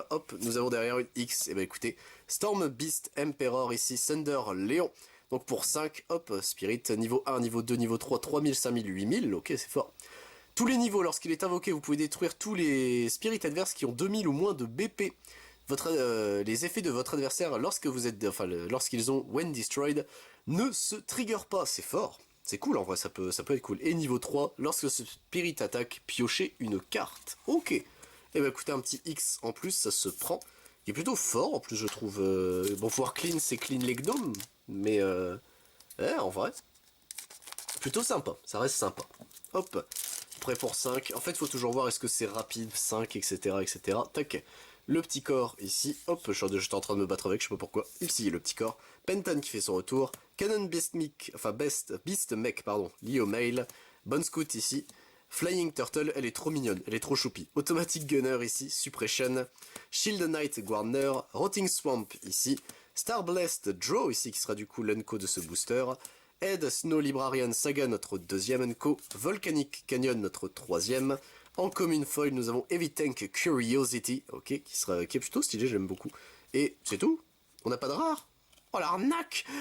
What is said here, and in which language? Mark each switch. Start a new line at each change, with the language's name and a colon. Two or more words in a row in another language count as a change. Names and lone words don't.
French: Hop, nous avons derrière une X, et bah écoutez, Storm Beast Emperor ici, Thunder Léon. Donc pour 5, hop, Spirit, niveau 1, niveau 2, niveau 3, 3000, 5000, 8000, ok c'est fort. Tous les niveaux, lorsqu'il est invoqué, vous pouvez détruire tous les spirits adverses qui ont 2000 ou moins de BP. Les effets de votre adversaire lorsqu'ils ont
English: when destroyed
French: ne se trigger pas, c'est fort. C'est cool en vrai, ça peut être cool. Et niveau 3, lorsque ce spirit attaque, piochez une carte. Ok. Et bah écoutez, un petit X en plus, ça se prend. Il est plutôt fort en plus je trouve. Bon, pouvoir clean, c'est clean les gnomes. Mais en vrai, plutôt sympa, ça reste sympa. Hop. Prêt pour 5. En fait, il faut toujours voir est-ce que c'est rapide, 5, etc. etc. Tac. Le petit corps ici. Hop, j'étais en train de me battre avec, je sais pas pourquoi. Ici, le petit corps. Pentan qui fait son retour. Cannon Beast Mech, pardon. Leo Mail. Bon Scout ici. Flying Turtle, elle est trop mignonne, elle est trop choupie. Automatic Gunner ici. Suppression. Shield Knight Guarner. Rotting Swamp ici. Star Blessed Draw ici, qui sera du coup l'unco de ce booster. Ed Snow Librarian Saga, notre deuxième unco. Volcanic Canyon, notre troisième. En commune foil, nous avons Heavy Tank Curiosity, ok, qui est plutôt stylé, j'aime beaucoup. Et c'est tout. On n'a pas de rare. Oh l'arnaque.